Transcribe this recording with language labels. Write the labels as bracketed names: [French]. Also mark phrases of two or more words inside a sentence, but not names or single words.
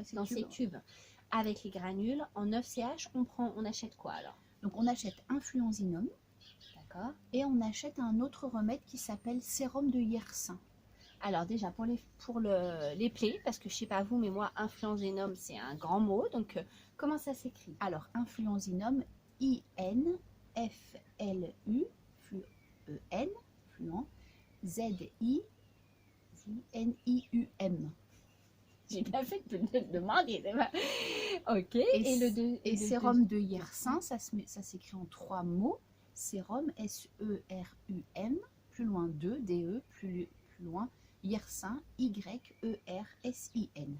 [French] ces tubes, avec les granules, en 9 CH, on achète quoi alors? Donc on achète Influenzinum. D'accord. Et on achète un autre remède qui s'appelle sérum de Yersin. Alors déjà pour les plaies, parce que je sais pas vous, mais moi influenzinum c'est un grand mot, donc comment ça s'écrit? Alors Influenzinum, I-N-F-L-U, F-L-U-E-N, fluent, Z-I-N-I-U-M. J'ai bien fait de te demander. Ok. Et sérum de Yersin, ça s'écrit en 3 mots. Sérum, S-E-R-U-M, plus loin 2, D-E, plus loin, Yersin, Y-E-R-S-I-N.